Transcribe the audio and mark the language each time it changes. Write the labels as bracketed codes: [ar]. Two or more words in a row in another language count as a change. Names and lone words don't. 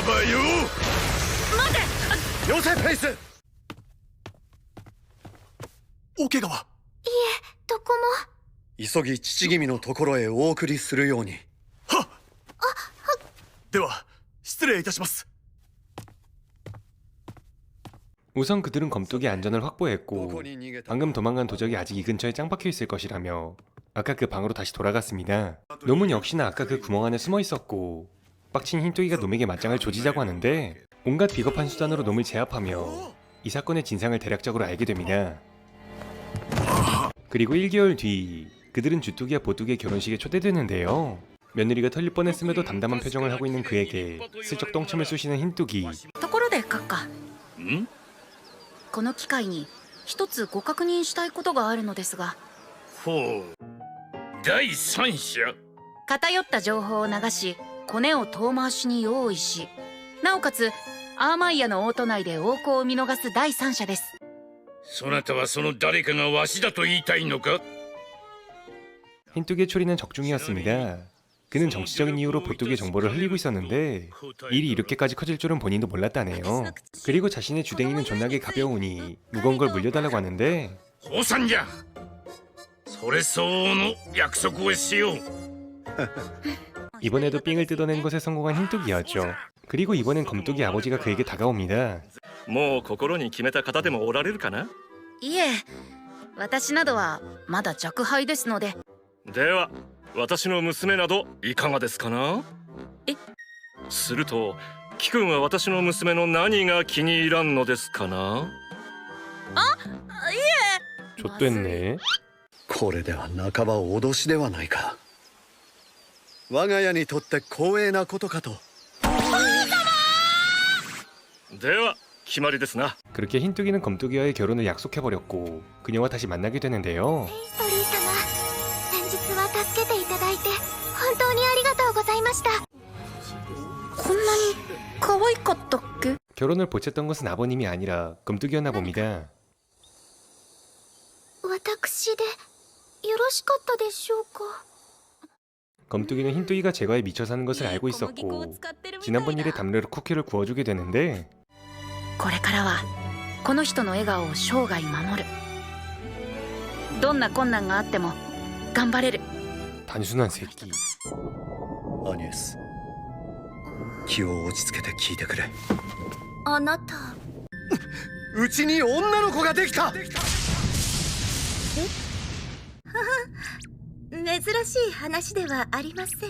[ja] あばよ。待て。よせペイス。お怪我は？いえ、どこも。急ぎ父君のところへお送りするように。はっ。では失礼いたします。 [ko] 우선 그들은 검뚜기 안전을 확보했고 방금 도망간 도적이 아직 이 근처에 짱 박혀 있을 것이라며 아까 그 방으로 다시 돌아갔습니다. 놈은 역시나 아까 그 구멍 안에 숨어 있었고 빡친 흰뚜기가 놈에게 맞짱을 조지자고 하는데 온갖 비겁한 수단으로 놈을 제압하며 이 사건의 진상을 대략적으로 알게 됩니다. 그리고 1개월 뒤 그들은 주뚜기와 보뚜기의 결혼식에 초대되는데요. 며느리가 털릴 뻔했음에도 담담한 표정을 하고 있는 그에게 슬쩍 똥침을 쑤시는 흰뚜기. [ja] ところで閣下。この機会に一つご確認したいことがあるのですが。ほう。第三者。偏った情報を流しコネを遠回しに用意し、なおかつアーマイヤのオート内で横行を見逃す第三者です。そなたはその誰かがわしだと言いたいのか？ [ko] 흰뚜기의 초리는 적중이었습니다. 그는 정치적인 이유로 보뚜기의 정보를 흘리고 있었는데 일이 이렇게까지 커질 줄은 본인도 몰랐다네요. 그리고 자신의 주댕이는 존나게 가벼우니 무거운 걸 물려달라고 하는데 [ja] 降参じゃ。それ相応の約束をしよう。 [ko] 이번에도 삥을 뜯어낸 것에 성공한 흰뚜기였죠. 그리고 이번엔 검뚜기 아버지가 그에게 다가옵니다. [ja] もう心に決めた方でもおられるかな？いえ、私などはまだ若輩ですので。では私の娘などいかがですかな？え？すると貴君は私の娘の何が気に入らんのですかな？ [ko] ちょっと했네。 [ja] これでは半ば脅しではないか。我が家にとって光栄なことかと。では決まりですな。 [ko] 그렇게 흰뚜기는 검뚜기와의 결혼을 약속해버렸고 그녀와 다시 만나게 되는데요. [ja] ペイストリー様、先日は助けていただいて本当にありがとうございました。こんなに可愛かったっけ？ [ko] 결혼을 보챘던 것은 아버님이 아니라 검뚜기였나 봅니다. [ja] 私でよろしかったでしょうか。 [ko] 검뚜기는 흰뚜기가 제거에 미쳐 사는 것을 알고 있었고 지난번 일에 담례로 쿠키를 구워주게 되는데 [ja] これからはこの人の笑顔を生涯守る。どんな困難があっても頑張れる。 [ko] 단순한 새끼. [ja] アニエス、気を落ち着けて聞いてくれ。あなた、うちに女の子ができた。珍しい話ではありませんわ。